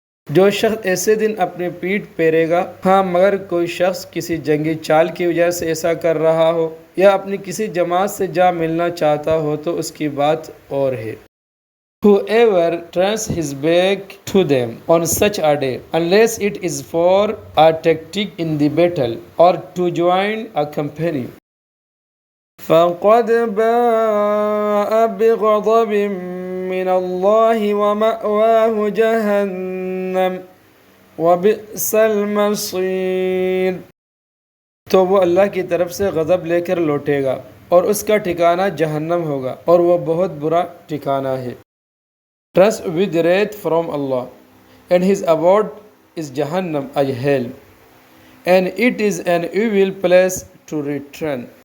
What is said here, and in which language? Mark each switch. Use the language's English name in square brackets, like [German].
[Urdu] جو شخص ایسے دن اپنی پیٹھ پھیرے گا، ہاں مگر کوئی شخص کسی جنگی چال کی وجہ سے ایسا کر رہا ہو یا اپنی کسی جماعت سے جا ملنا چاہتا ہو تو اس کی بات اور ہے. [English] Whoever turns his back to them on such a day, unless it is for a tactic in the battle or to join a company, [Arabic] فَقَدْ بَاءَ بِغَضَبٍ مِّنَ اللَّهِ وَمَأْوَاهُ جَهَنَّمُ وَبِئْسَ الْمَصِيرُ. [Urdu] تو وہ اللہ کی طرف سے غضب لے کر لوٹے گا اور اس کا ٹھکانہ جہنم ہوگا اور وہ بہت برا ٹھکانہ ہے. [English] Trust with wrath from Allah, and His abode is Jahannam, a hell, and it is an evil place to return.